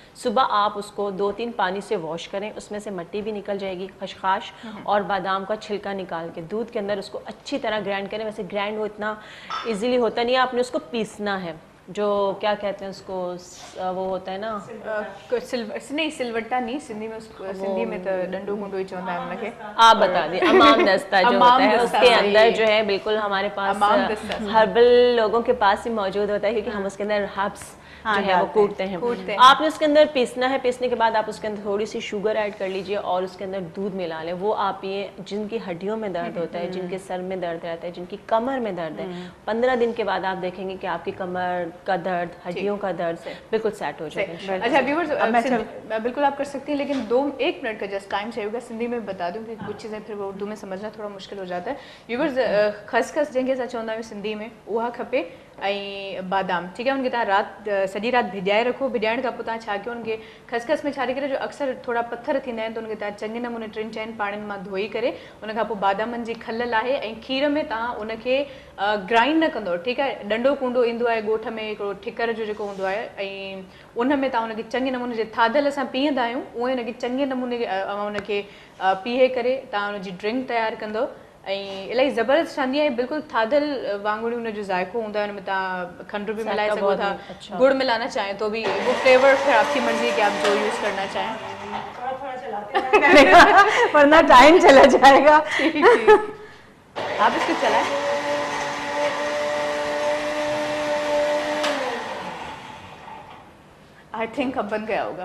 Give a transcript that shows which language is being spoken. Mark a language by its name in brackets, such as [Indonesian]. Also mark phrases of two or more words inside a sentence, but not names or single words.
[Urdu] صبح آپ اس کو 2-3 پانی سے واش کریں، اس میں سے مٹی بھی نکل جائے گی. خشخاش اور بادام کا چھلکا نکال کے دودھ کے اندر اس کو اچھی طرح گرائنڈ کریں. ویسے گرائنڈ وہ اتنا ایزیلی ہوتا نہیں ہے، آپ نے اس کو پیسنا ہے، جو کیا کہتے ہیں اس کو، وہ ہوتا ہے نا نہیں، سلوٹا نہیں، سندھی میں تو [Sindhi] डंडो गुंडो ही चवंदा है [Urdu] उनके। آپ بتا دی، امام دستہ جو ہوتا ہے اس کے اندر جو ہے بالکل ہمارے پاس ہربل لوگوں کے پاس ہی موجود ہوتا ہے، کیونکہ ہم اس کے اندر ہربز جو ہے وہ کوٹتے ہیں. آپ نے اس کے اندر پیسنا ہے، پیسنے کے بعد آپ اس کے اندر تھوڑی سی [English] sugar add [Urdu] کر لیجیے اور اس کے اندر دودھ ملا لیں. وہ آپ یہ جن کی ہڈیوں میں درد ہوتا ہے، جن کے سر میں درد رہتا ہے، جن کی کمر میں درد ہے، 15 دن کے بعد آپ دیکھیں گے کہ آپ کی کمر کا درد، ہڈیوں کا درد بالکل سیٹ ہو جائے گا. اچھا ویوورز، بالکل آپ کر سکتی ہیں، لیکن 1 منٹ کا [English] just time [Urdu] چاہیے ہوگا. سندھی میں بتا دوں کہ کچھ چیزیں پھر اردو میں سمجھنا تھوڑا مشکل ہو جاتا ہے. [Sindhi] व्यूअर्स, खसखस जंहिंखे असां चवंदा आहियूं सिंधी में, उहा खपे, ऐं बादाम, ठीक है, उनखे तव्हां सॼी राति भिॼाए रखो। भिॼाइण खां पोइ तव्हां छा कयो, उनखे खसखस में छाड़े करे, जो अक्सर थोड़ा पत्थर थींदा आहिनि, त उनखे तव्हां चङे नमूने 3-4 पाणिनि मां धोई करे, उनखां पोइ बादामनि जी खलल आहे ऐं खीर में तव्हां उनखे ग्राइंड न कंदो, ठीकु आहे। डंडो कुंडो ईंदो आहे ॻोठ में, हिकिड़ो ठिकर जो जेको हूंदो आहे, ऐं उन में तव्हां उनखे चङे नमूने जे थाधल असां पीअंदा आहियूं, उहे उनखे चङे नमूने उनखे पीए करे तव्हां उनजी ड्रिंक तयारु कंदो, ऐं इलाही ज़बरदस्त ठहंदी आहे। बिल्कुलु थाधल वांगुरु हुनजो ज़ाइको हूंदो आहे। हुन में तव्हां खंड भी मिलाए सघो था, [Urdu] گڑ ملانا چاہیں تو بھی، وہ فلیور پھر آپ کی مرضی کہ آپ جو یوز کرنا چاہیں. ورنہ ٹائم چلا جائے گا. آپ اس کو چلائیں. [English] I think [Urdu] اب بن گیا ہوگا.